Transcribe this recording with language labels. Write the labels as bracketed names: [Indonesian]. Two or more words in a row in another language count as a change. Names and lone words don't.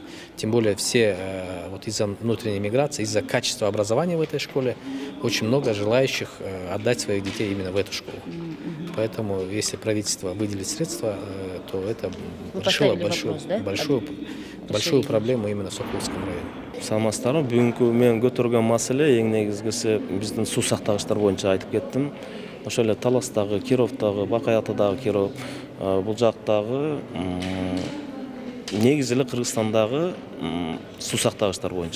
[Russian] Тем более все вот из-за внутренней миграции, из-за качества образования в этой школе очень много желающих отдать своих детей именно в эту школу. Поэтому если правительство выделит средства, то это решило большую проблему именно в Соколовском районе. [Kyrgyz] Саламатсыздарбы, бүгүнкү мен көтөргөн маселе эң негизгиси биздин суу сактагычтар боюнча айтып кеттим. Ошол эле Таластагы, Кировдагы, Бакай Атадагы Киров, бул жактагы негизи эле Кыргызстандагы суу сактагычтар боюнча.